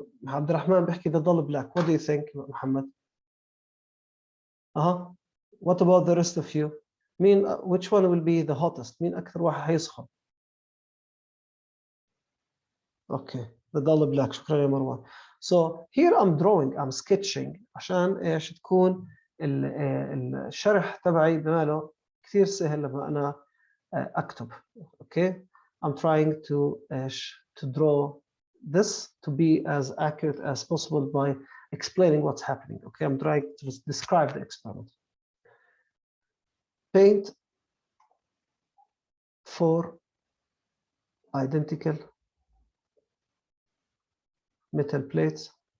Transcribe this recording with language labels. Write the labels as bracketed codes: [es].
[en] عبد الرحمن بيحكي the dull black. What do you think, محمد? What about the rest of you? مين which one will be the hottest? [ar] مين أكثر واحد هيسخن؟ [en] Okay, the dull black. [ar] شكرا يا مروان. [en] So here I'm drawing, I'm sketching [ar] عشان ايش تكون الشرح تبعي بماله كثير سهل لما أنا أكتب. [en] Okay, I'm trying to draw this to be as accurate as possible by explaining what's happening. Okay, I'm trying to describe the experiment. Paint 4 identical metal plates.